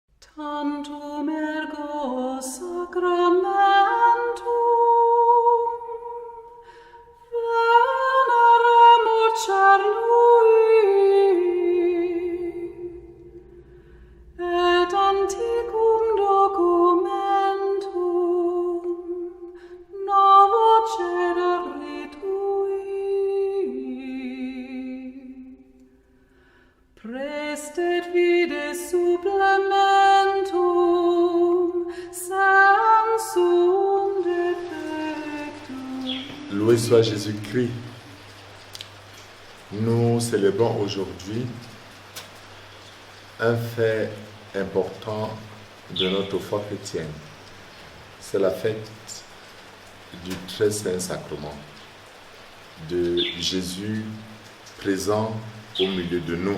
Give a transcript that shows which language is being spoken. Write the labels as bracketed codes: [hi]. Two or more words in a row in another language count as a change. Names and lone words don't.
[la] Tantum ergo sacramentum veneremur cernui et antiquum documentum novo cedere tui prestet vide supplementum sensum defectum. [fr] Loué soit Jésus-Christ. Nous célébrons aujourd'hui un fait important de notre foi chrétienne. C'est la fête du très saint sacrement, de Jésus présent au milieu de nous.